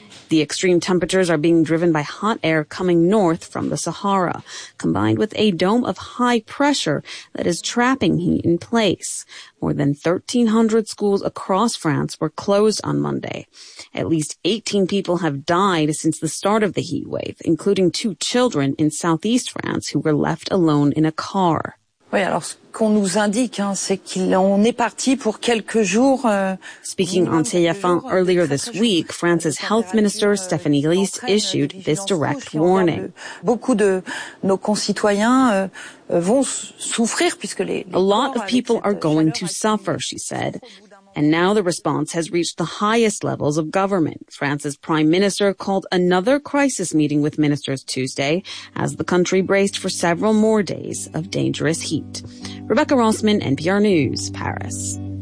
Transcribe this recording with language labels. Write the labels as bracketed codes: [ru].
[en] The extreme temperatures are being driven by hot air coming north from the Sahara, combined with a dome of high pressure that is trapping heat in place. More than 1,300 schools across France were closed on Monday. At least 18 people have died since the start of the heat wave, including two children in southeast France who were left alone in a car. [fr] Oui, alors ce qu'on nous indique, hein, c'est qu'on est parti pour quelques jours. [en] Speaking on TF1 earlier this week, France's health minister Stephanie Leist issued this direct warning. [fr] Beaucoup de nos concitoyens vont souffrir puisque les. [en] A lot of people are going to suffer, she said. And now the response has reached the highest levels of government. France's prime minister called another crisis meeting with ministers Tuesday as the country braced for several more days of dangerous heat. Rebecca Rossman, NPR News, Paris.